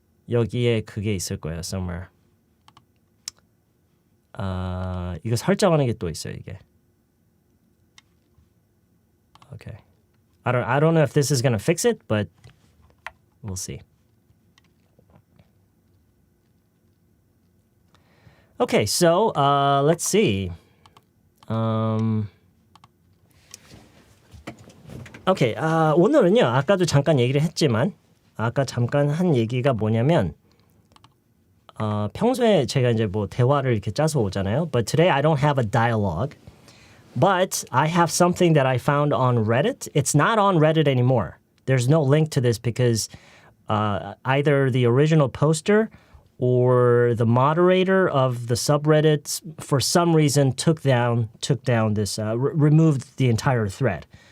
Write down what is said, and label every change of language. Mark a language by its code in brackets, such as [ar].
[ko] 여기에 그게 있을 거예요. [en] somewhere. [ko] 이거 설정하는 게 또 있어요. 이게. [en] Okay. I don't know if this is going to fix it, but we'll see. Okay, so let's see. Okay, [ko] 오늘은요. 아까도 잠깐 얘기를 했지만 아까 잠깐 한 얘기가 뭐냐면 평소에 제가 이제 뭐 대화를 이렇게 짜서 오잖아요. [en] But today I don't have a dialogue. But I have something that I found on Reddit. It's not on Reddit anymore. There's no link to this because either the original poster or the moderator of the subreddit for some reason took down this, removed the entire thread.